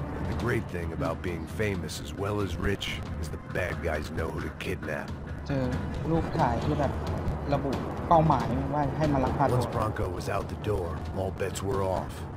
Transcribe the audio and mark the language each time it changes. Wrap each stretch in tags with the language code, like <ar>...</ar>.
<en>The great thing about being famous as well as rich is the bad guys know who to kidnap.</en> <th>เจอรูปถ่ายที่แบบระบุเป้าหมายว่าให้มาลักพาตัว</th> <en>Once Bronco was out the door, all bets were off.</en>